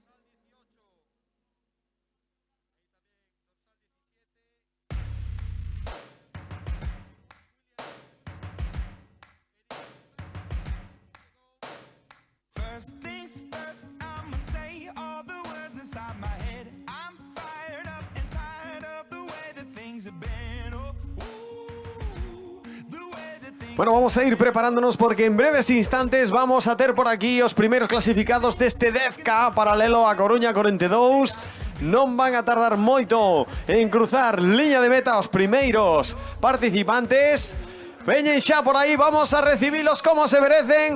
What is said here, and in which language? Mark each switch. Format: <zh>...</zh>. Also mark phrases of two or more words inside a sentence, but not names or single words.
<en>First things first, I'ma say all the words inside my head. I'm fired up and tired of the way that things have been. Oh, ooh, the way that things.</en> <gl>Bueno, vamos a ir preparándonos porque en breves instantes vamos a ter por aquí os primeiros clasificados deste 10K paralelo a Coruña 42. Non van a tardar moito en cruzar liña de meta os primeiros participantes. Veñen xa por aí, vamos a recibilos como se merecen.</gl>